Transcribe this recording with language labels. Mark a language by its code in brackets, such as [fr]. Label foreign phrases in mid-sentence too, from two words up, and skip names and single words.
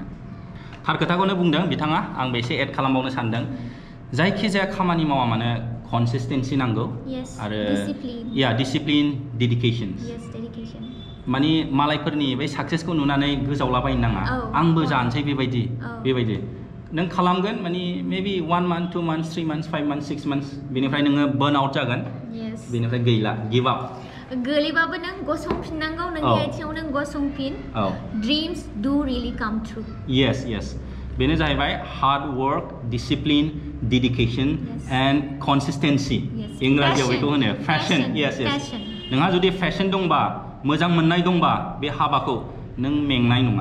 [brx] थार खोथाखौनो बुंदों बिथाङा आंबो एसे एड खालामबावनो सानदों जायखिजाया खामानि मावा मानो कनसिस्टेन्सि नांगौ आरो [en] discipline dedication [brx] माने मालायफोरनि बै साक्सेसखौ नुनानै गोजावलाबायनो नाङा आंबो जानोसै बेबायदि नों खालामगोन माने मेबि [en] 1 month 2 months 3 months 5 months 6 months [brx] बेनिफ्राय नोङो [en] burn out [brx] जागोन बेनिफ्राय गैला [en] give up [brx] गोलैबाबो नों गसंफिननांगौ नोंनि आथिङाव नों गसंफिन [en] dreams do really come true [brx] yes बेनो जाहैबाय [en] hard work discipline dedication and consistency [brx] इंराजियाव बेखौ होनो फेशन yes नोंहा जुदि फेशन दंबा मोजां मोननाय दंबा बे हाबाखौ नों मेंनाय नङा